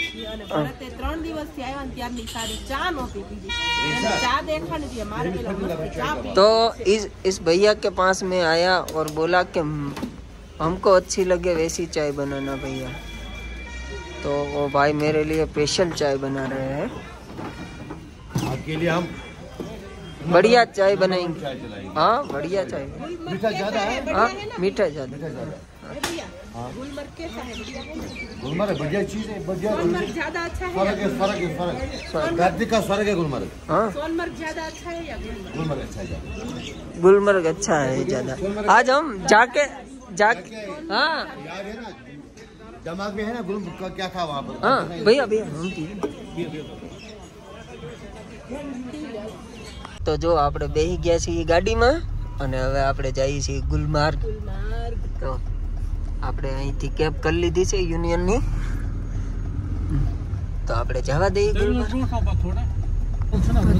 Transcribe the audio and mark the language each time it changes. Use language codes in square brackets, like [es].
[gu] અને ભરતે 3 દિવસથી આવ્યા ને ત્યારની સારી ચા નહોતી પીધી. ચા દેખાડી દી मारे पेला मस्त चा पी. [hi] तो इस भैया के पास में आया और बोला कि हमको अच्छी लगे वैसी चाय बनाना भैया. तो वो भाई मेरे लिए स्पेशल चाय बना रहे हैं. आपके लिए हम बढ़िया चाय बनाएंगे. हाँ बढ़िया चाय. मीठा ज्यादा है. हाँ मीठा ज्यादा. गुलमर्ग कैसा है? गुलमर्ग बढ़िया चीज है. बढ़िया सोनमर्ग ज्यादा अच्छा है? फर्क गाड़ी का स्वर्ग है गुलमर्ग. हाँ सोनमर्ग ज्यादा अच्छा है या गुलमर्ग अच्छा है. गुलमर्ग अच्छा है ज्यादा. आज हम जाके हाँ याद है ना दिमाग में है ना गुलमर्ग का क्या था वहाँ पर. हाँ भैया भैया हम [gu] તો જો આપણે બેસી ગયા છીએ ગાડીમાં અને હવે આપણે જઈએ છીએ ગુલમાર્ગ. તો આપણે અહીંથી કેબ કરી લીધી છે યુનિયનની, તો આપણે જવા દઈએ ગુલમાર્ગ.